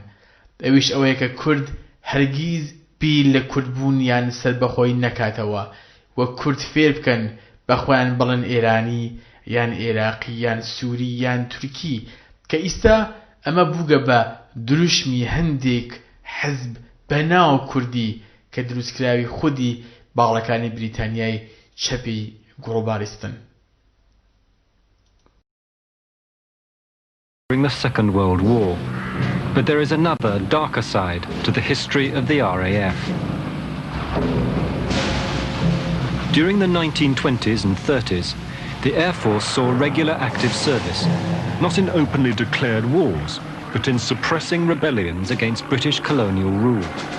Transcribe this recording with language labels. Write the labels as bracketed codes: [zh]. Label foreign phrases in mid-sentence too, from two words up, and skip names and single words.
[ckb] ئەویش ئەوەیە کە کورد هەرگیز بیر لە کوردبوون یان سەربەخۆی نەکاتەوە و کورد فێر بکەن بە خۆیان بڵن ئێرانی یان عێراقی یان سووری یان تورکی کە ئیستا ئەمە بووگە بە دروشمی هەندێک حزب بەناو کوردی کە دروستکراوی خودی باڵەکانی بریتانیای چەپی گڵۆبالیستن. [en] During the Second World War, but there is another darker side to the history of the RAF. During the 1920s and 30s, the Air Force saw regular active service, not in openly declared wars, but in suppressing rebellions against British colonial rule.